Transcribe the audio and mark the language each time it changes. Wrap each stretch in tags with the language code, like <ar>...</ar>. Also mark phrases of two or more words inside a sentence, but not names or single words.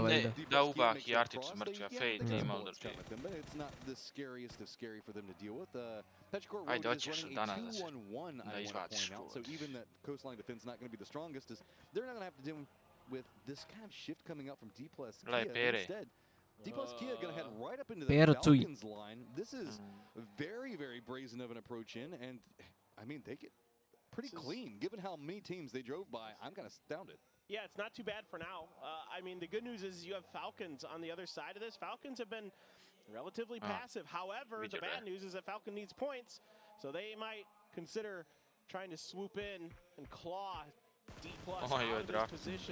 <sr>ne, da, Uba i Artić su mrtvi, a Fate i Molodok živ. Ajde, hoćeš danas da izbaciš čuvac. Gledaj, Pere. Pero Cuj.</sr> <en>This is very brazen of an approach in, and I mean, they get pretty clean. Given how many teams they drove by, I'm kind of astounded. Yeah, it's not too bad for now. I mean, the good news is you have Falcons on the other side of this. Falcons have been relatively passive. However, the bad news is that Falcon needs points, so they might consider trying to swoop in and claw D+ out of this position.</en>